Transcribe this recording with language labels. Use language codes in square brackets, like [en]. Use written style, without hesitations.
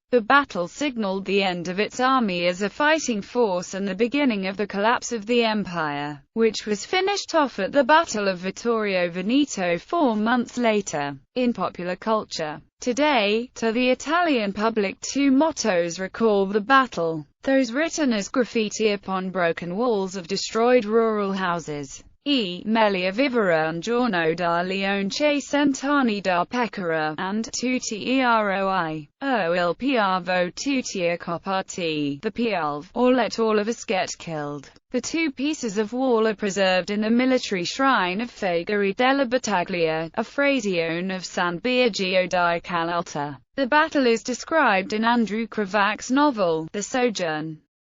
[en] The battle signaled the end of its army as a fighting force and the beginning of the collapse of the empire, which was finished off at the Battle of Vittorio Veneto 4 months later. In popular culture today, to the Italian public, two mottos recall the battle, those written as graffiti upon broken walls of destroyed rural houses. [it] Meglio vivere un giorno da leonce cent'anni da pecora, and tutti eroi, o il Piavo tutti a copparti, [en] the Piave, or let all of us get killed. The two pieces of wall are preserved in the military shrine of Fagari della Battaglia, a frazione of San Biagio di Calalta. The battle is described in Andrew Kravac's novel, The Sojourn.